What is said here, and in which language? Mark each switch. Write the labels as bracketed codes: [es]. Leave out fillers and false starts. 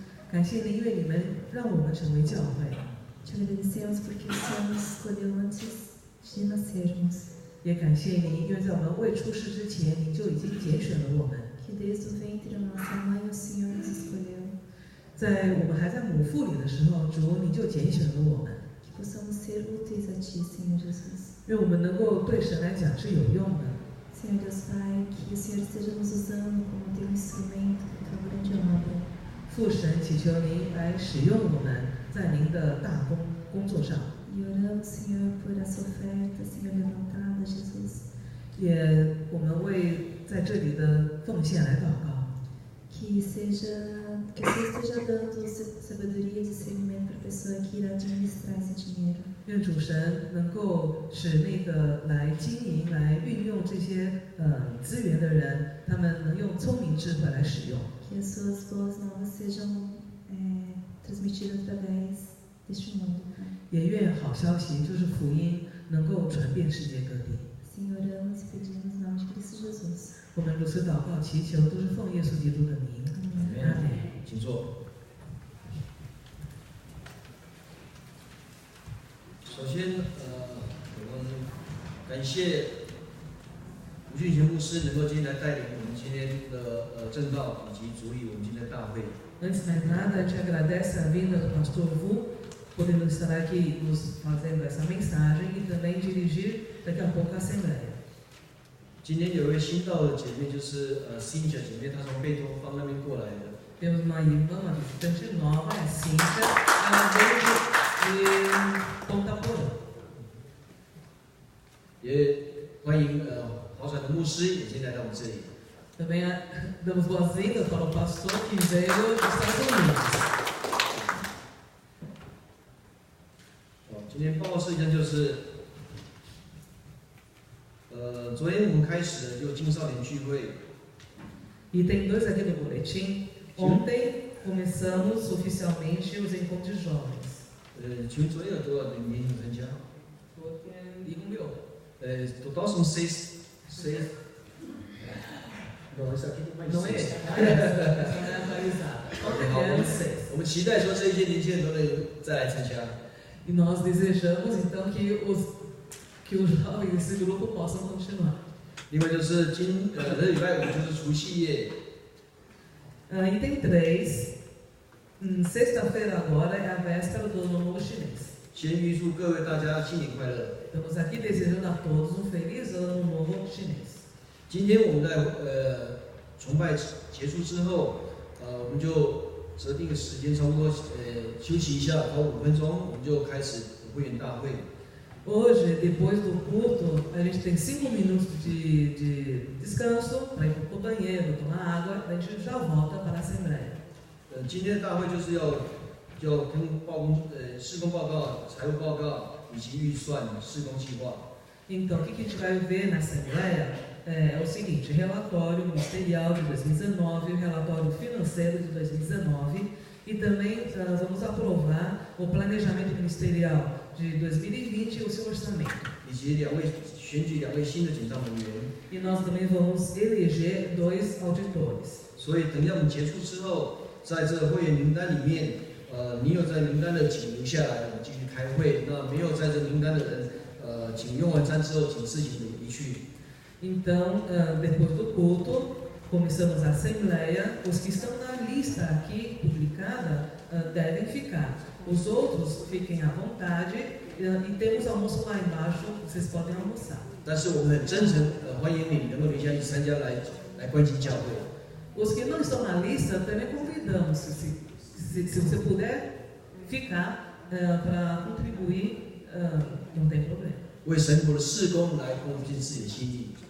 [zh] 感谢您，因为你们让我们成为教会。 [pt] Te agradecemos porque o Senhor nos escolheu antes de nascermos. [zh] 也感谢您，因为在我们未出世之前，您就已经拣选了我们。 [pt] Que desde o ventre da nossa mãe o Senhor nos escolheu. [zh] 在我们还在母腹里的时候，主你就拣选了我们。 [pt] Que possamos ser úteis a Ti, Senhor Jesus. [zh] 愿我们能够对神来讲是有用的。 [pt] Senhor Deus Pai, que o Senhor esteja nos usando como Teu instrumento da Tua grande obra. [zh] 父神，祈求您来使用我们在您的大工作上。 [pt] E oramos, Senhor, por essa oferta, Senhor, levantada, Jesus. [zh] 也我们为在这里的奉献来祷告。 [pt] Que o Senhor esteja dando sabedoria e discernimento para a pessoa que irá administrar esse dinheiro. [zh] 愿主神能够使那个来经营、来运用这些资源的人，他们能用聪明智慧来使用。 [pt] Que as suas boas novas sejam transmitidas através deste mundo. [zh] 也愿好消息就是福音能够传遍世界各地。 [pt] Senhor, oramos e pedimos em nome de Cristo Jesus. [zh] 我们如此祷告祈求，都是奉耶稣基督的名。阿门。请坐。首先，我们感谢吴俊贤牧师能够今天来带领我们今天的正道以及主理我们今天的大会。 [pt] Antes de mais nada, a gente agradece a vinda do pastor Vu, podendo estar aqui nos fazendo essa mensagem e também dirigir daqui a pouco a Assembleia. [zh] 今天有一位新到的姐妹，就是Cíntia姐妹，她从贝多方那边过来的。 [pt] Temos uma irmã, uma visitante nova, é Cíntia, ela veio de Ponta Porã. [zh] 也欢迎华传的牧师也今天来到我们这里。 [pt] Também damos boas-vindas para o pastor que veio dos Estados Unidos. [zh] 今天报告事项就是，昨天我们开始的就青少年聚会。 [pt] E tem dois aqui no boletim. Ontem começamos oficialmente os encontros de jovens. [zh] 请问昨天有多少人年轻参加？一共6。 [pt] total são seis. Não, isso aqui mais Não é? seis. Essa não é atualizada. [zh] 好， [pt] Ontem eram 6. [zh] 我们期待说这些年轻人都能再来参加。 [pt] E nós desejamos então que os jovens desse grupo possam continuar. [zh] 另外就是这礼拜5就是除夕夜。 [pt] E tem 3. Sexta-feira agora é a véspera do Ano Novo Chinês. [zh] 先预祝各位大家新年快乐。 [pt] Estamos aqui desejando a todos um feliz Ano Novo Chinês. [zh] 今天我们在崇拜结束之后，我们就择定个时间，差不多休息一下，到5分钟，我们就开始会员大会。 [pt] Hoje, depois do culto, a gente tem 5 minutos de descanso para ir para o banheiro, tomar água, a gente já volta para a Assembleia. [zh] 今天的大会就是要跟施工报告、财务报告以及预算、施工计划。 [pt] Então, o que a gente vai ver na Assembleia é o seguinte: relatório ministerial de 2019, o relatório financeiro de 2019 e também nós vamos aprovar o planejamento ministerial de 2020 e o seu orçamento. [zh] 以及选举2位新的检查人员。 [pt] E nós também vamos eleger 2 auditores. [zh] 所以等一下我们结束之后，在这会员名单里面，你有在名单的请留下来，我们继续开会。那没有在这名单的人，请用完餐之后，请自行离去。 [pt] Então, depois do culto, começamos a Assembleia. Os que estão na lista aqui publicada devem ficar. Os outros fiquem à vontade e temos almoço lá embaixo, vocês podem almoçar. [zh] 但是我们很真诚欢迎你能够留下去参加来关心教会。 [pt] Os que não estão na lista também convidamos, se você puder ficar para contribuir, não tem problema. [zh] 为神国的事工来贡献自己的心意。